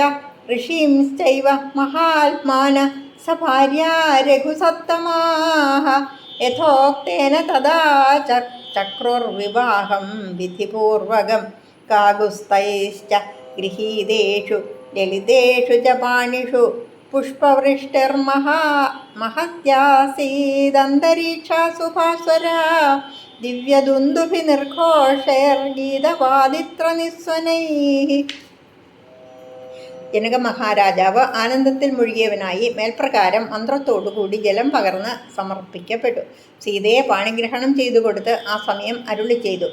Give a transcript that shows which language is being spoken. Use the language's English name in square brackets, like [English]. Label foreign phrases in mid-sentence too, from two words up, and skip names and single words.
[Sanskrit] ऋषींश्चैव महात्मान सभार्या रघुसत्तमाः यथोक्तेन तदा चक्रुर्विवाहं विधिपूर्वकं काकुत्स्थैश्च गृहीतेषु ललितेषु च पाणिषु पुष्पवृष्टिर्महत्यासीदन्तरीक्षा सुभास्वरा ദിവ്യദുന്ദുഭിനിർഘോഷൈർഗീതവാദിത്രനിസ്വനൈः. [Malayalam] ജനക മഹാരാജാവ് ആനന്ദത്തിൽ മുഴുകിയവനായി മേൽപ്രകാരം മന്ത്രത്തോടുകൂടി ജലം പകർന്ന് സമർപ്പിക്കപ്പെട്ടു. സീതയെ പാണിഗ്രഹണം ചെയ്തു കൊടുത്ത് ആ സമയം അരുളി ചെയ്തു.